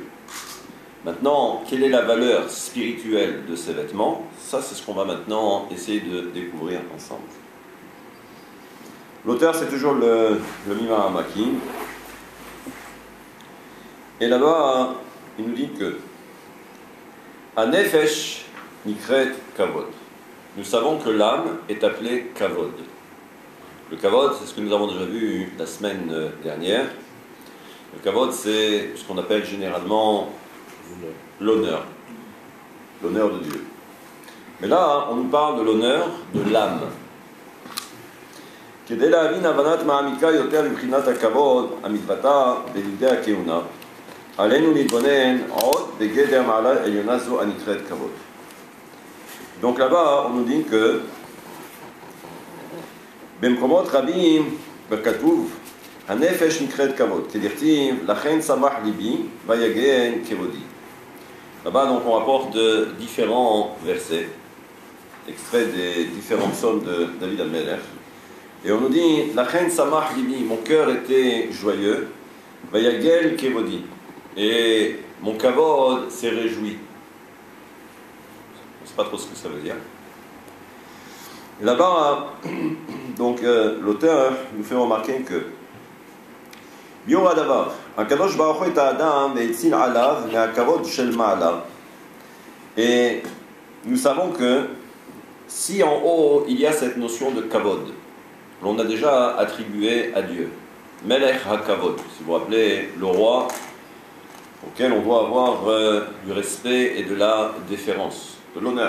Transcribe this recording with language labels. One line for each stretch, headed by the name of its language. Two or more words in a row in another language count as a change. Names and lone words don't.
French: Maintenant, quelle est la valeur spirituelle de ces vêtements? Ça, c'est ce qu'on va maintenant essayer de découvrir ensemble. L'auteur, c'est toujours le Mimar Hamakim. Et là-bas, il nous dit que
Hebrew: הנפש נקראת כבוד.
French: Nous savons que l'âme est appelée kavod. Le kavod, c'est ce que nous avons déjà vu la semaine dernière. Le kavod, c'est ce qu'on appelle généralement l'honneur. L'honneur de Dieu. Mais là, on nous parle de l'honneur de l'âme.
Hebrew: כדי להבין הבנת מעמיקה יותר מבחינת הכבוד המתבטא בלימדי הכהונה, עלינו להתבונן עוד בגדר מעלה עליונה זו הנקראת כבוד.
French: Donc là-bas, on nous dit que
Hebrew: במקומות רבים בכתוב הנפש נקראת כבוד, כדכתיב לכן שמח ליבי ויגן כבודי.
French: Là-bas, donc, on rapporte différents versets, extraits des différents psaumes de David al-Melech. Et on nous dit,
Hebrew: לכן שמח לבי,
French: mon cœur était joyeux,
Hebrew: ויגל כבודי,
French: et mon kavod s'est réjoui. Je ne sais pas trop ce que ça veut dire. Et là-bas, donc, l'auteur nous fait remarquer que
Hebrew: ביור הדבר, הקדוש ברוך הוא את האדם והציל עליו מהכבוד של מעלה.
French: Et nous savons que si en haut il y a cette notion de kavod, l'on a déjà attribué à Dieu,
Hebrew: מלך הכבוד,
French: si vous vous rappelez, le roi auquel on doit avoir du respect et de la déférence, de l'honneur.